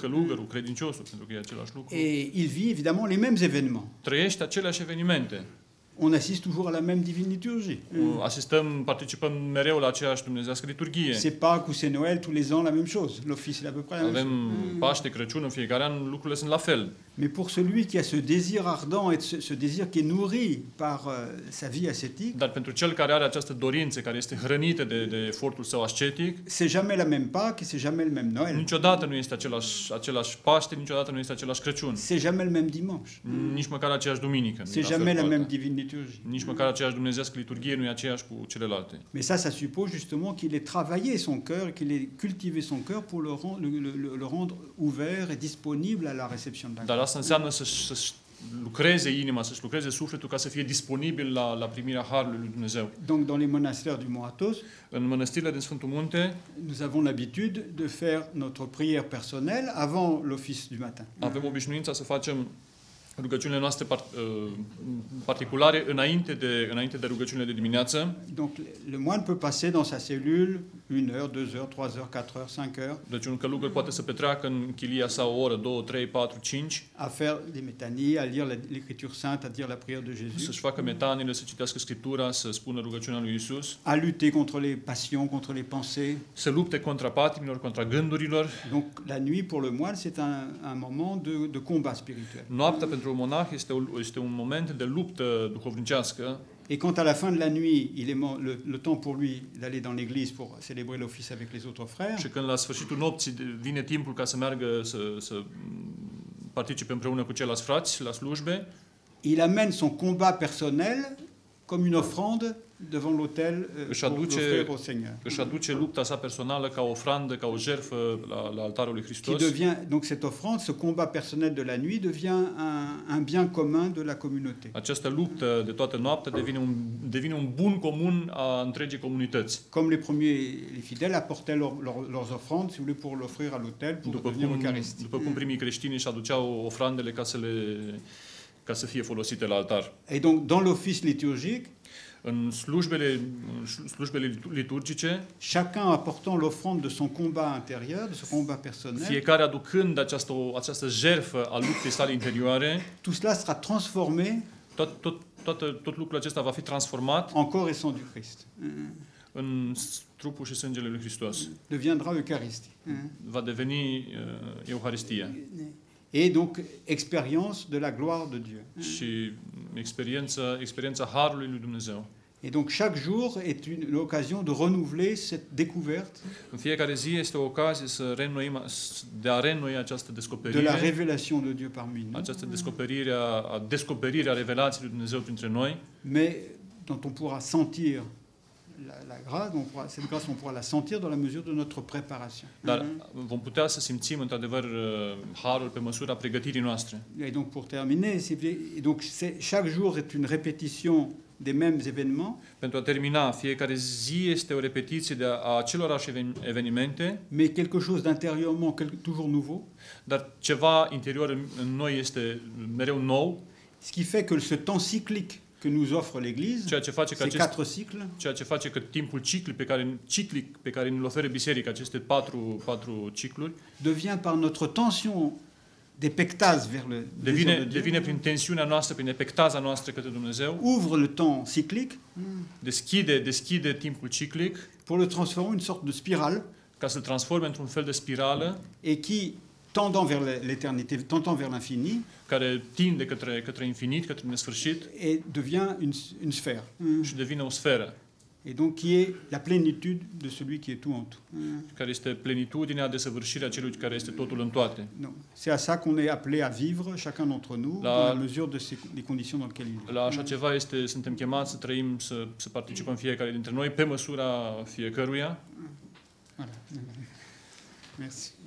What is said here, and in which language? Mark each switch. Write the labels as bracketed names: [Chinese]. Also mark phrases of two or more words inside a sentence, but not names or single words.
[Romanian] Călugărul, credinciosul, pentru că e același lucru. [French] Et il vit évidemment les mêmes événements. [Romanian] Trăiește aceleași evenimente. [French] On assiste toujours à la même divine liturgie. [Romanian] Participăm mereu la aceeași dumnezeiască liturghie. [French] C'est Pâques ou c'est Noël, tous les ans la même chose. L'office est à peu près la même chose. [Romanian] Avem Paște, Crăciun, în fiecare an lucrurile sunt la fel. [French] Mais pour celui qui a ce désir ardent et ce désir qui est nourri par sa vie ascétique, [Romanian] dar pentru cel care are această dorință, care este hrănită de efortul său ascetic, [French] c'est jamais la même Pâques, c'est jamais le même Noël. [Romanian] Niciodată nu este același Paște, niciodată nu este același Crăciun. [French] C'est jamais le même dimanche. [Romanian] Nici măcar aceeași duminică. [French] C'est jamais la même divine liturgie. [Romanian] Nici măcar aceeași dumnezeiască liturghie nu e aceeași cu celelalte. [French] Mais ça suppose justement qu'il ait travaillé son cœur, qu'il ait cultivé son cœur pour le rendre ouvert et disponible à la réception de la grâce. [Romanian] Dar asta înseamnă să lucreze inima, să-și lucreze sufletul ca să fie disponibil la primirea harului lui Dumnezeu. [French] Donc dans les monastères du Mont Athos, [Romanian] în mănăstirile din Sfântul Munte, [French] nous avons l'habitude de faire notre prière personnelle avant l'office du matin. [Romanian] Avem obișnuința să facem rugăciunile noastre particulare înainte de rugăciunile de dimineață. [French] Donc le moine peut passer dans sa cellule 1 heure, 2 heures, 3 heures, 4 heures, 5 heures. [Romanian] Deci un călugăr poate să petreacă în chilia sa o oră, 2, 3, 4, 5. [French] À faire des métanies, à lire l'écriture sainte, à dire la prière de Jésus. [Romanian] Să-și facă metanile, să citească Scriptura, să spună rugăciunea lui Isus. [French] À lutter contre les passions, contre les pensées. [Romanian] Să lupte contra patimilor, contra gândurilor. [French] Donc la nuit pour le moine, c'est un moment de combat spirituel. [Romanian] Noaptea pentru un monah este un moment de luptă duhovnicească. [French] Et quand à la fin de la nuit, il est le temps pour lui d'aller dans l'église pour célébrer l'office avec les autres frères. [Romanian] Și când la sfârșitul nopții vine timpul ca să meargă să participe împreună cu ceilalți frați la slujbe, [French] il amène son combat personnel comme une offrande devant l'autel [Romanian] își [French] pour [Romanian] aduce, [French] l'offrir au Seigneur. [Romanian] își aduce lupta sa personală ca ofrandă, ca o jertfă la altarul lui [French] Qui [Romanian] Hristos. [French] devient, donc cette offrande, ce combat personnel de la nuit devient un bien commun de la communauté. [Romanian] Această luptă de toată noaptea devine un bun comun a întregii comunități. [French] Comme les premiers, les fidèles apportaient leurs offrandes, si vous voulez, pour l'offrir à l'autel, pour devenir Eucharistie. [Romanian] După cum primii creștini își aduceau ofrandele ca să fie folosite la altar. [French] Et donc, dans l'office liturgique, [Romanian] În slujbele liturgice, [French] chacun apportant l'offrande de son combat intérieur, de son combat personnel, [Romanian] fiecare aducând această jertfă a luptei sale interioare, [French] tout cela sera transformé [Romanian] tot lucrul acesta va fi transformat [French] en corps et sang du Christ. [Romanian] în trupul și sângele lui Hristos. [French] Deviendra Eucharistie. [Romanian] Va deveni Euharistia. [French] Et donc, expérience de la gloire de Dieu. [Romanian] Și experiența harului lui Dumnezeu. [French] Et donc, chaque jour est une occasion de renouveler cette découverte [Romanian] În fiecare zi este o ocazie de a reînnoi această de descoperire, [French] la révélation de Dieu parmi nous, [Romanian] această descoperire a revelației lui Dumnezeu printre noi, [French] mais dont on pourra sentir la grâce, cette grâce on pourra la sentir dans la mesure de notre préparation. [Romanian] dar vom putea să simțim într-adevăr harul pe măsura pregătirii noastre. [French] Et donc, pour terminer, chaque jour est une répétition des mêmes événements, [Romanian] Pentru a termina, fiecare zi este o repetiție a acelorași evenimente, [French] mais quelque chose d'intérieurement toujours nouveau, [Romanian] dar ceva interior în noi este mereu nou, [French] ce qui fait que ce temps cyclique que nous offre l'Église, [Romanian] ceea ce face că [French] ces 4 cycles, [Romanian] ceea ce face că timpul ciclic pe care ne-l oferă biserica, aceste patru cicluri, [French] devient par notre tension d'épectase vers le désir de Dieu, [Romanian] devine prin tensiunea noastră, prin epectaza noastră către Dumnezeu, [French] ouvre le temps cyclique [Romanian] deschide timpul ciclic [French] pour le transformer en une sorte de spirale, [Romanian] ca să-l transforme într-un fel de spirală [French] et qui, tendant vers l'éternité, tendant vers l'infini, [Romanian] care tinde către infinit, către nesfârșit [French] et devient une sphère. [Romanian] și devine o sferă, [French] Et donc qui est la plénitude de celui qui est tout en tout. [Romanian] care este plenitudinea, desăvârșirea celui care este totul în toate. [French] C'est à ça qu'on est appelé à vivre, chacun d'entre nous, dans la mesure des conditions dans lesquelles il vit. [Romanian] La așa ceva suntem chemați să trăim, să participăm fiecare dintre noi pe măsura fiecăruia. [French] Voilà. Merci.